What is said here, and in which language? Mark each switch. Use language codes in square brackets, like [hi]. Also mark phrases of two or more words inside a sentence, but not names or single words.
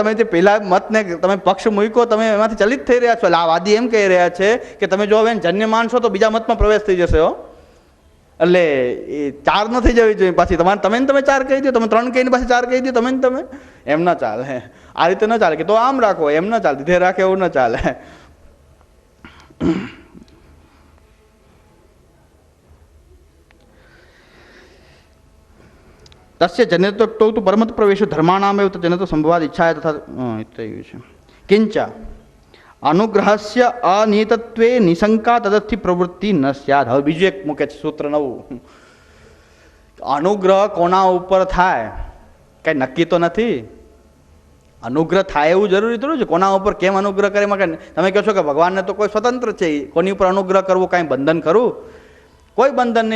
[gu] તમે જે પેલા મતને તમે પક્ષ મૂક્યો, તમે એમાંથી ચલિત થઈ રહ્યા છો. એટલે આ વાદી એમ કહી રહ્યા છે કે તમે જો હવે જન્ય માનશો તો બીજા મતમાં પ્રવેશ થઈ જશે હો. એટલે એ 4 ન થઈ જવી જોઈએ. પાછી તમે 4 કહી દો, તમે 3 કહીને પાછી 4 કહી દો, તમે એમ ના ચાલે. આ રીતે ન ચાલે કે તો આમ રાખો, એમ ન ચાલે, દીધે રાખે એવું ન ચાલે. [sa] तस्य जनितो तो परमत प्रवेश धर्माणाम एव जनितो संभवाद इच्छा तथा છે. किंच अनुग्रहस्य अनियतत्वे निशंका तदर्थी प्रवृत्ति न स्यात्. [gu] હવે બીજું એક મૂકે છે સૂત્ર નવું. અનુગ્રહ કોના ઉપર થાય કઈ નક્કી તો નથી. અનુગ્રહ થાય એવું જરૂરી થોડું છે. કોના ઉપર કેમ અનુગ્રહ કરે એમાં તમે કહો છો કે ભગવાનને તો કોઈ સ્વતંત્ર છે, કોની ઉપર અનુગ્રહ કરવું કાંઈ બંધન કરવું? કોઈ બંધન નહીં.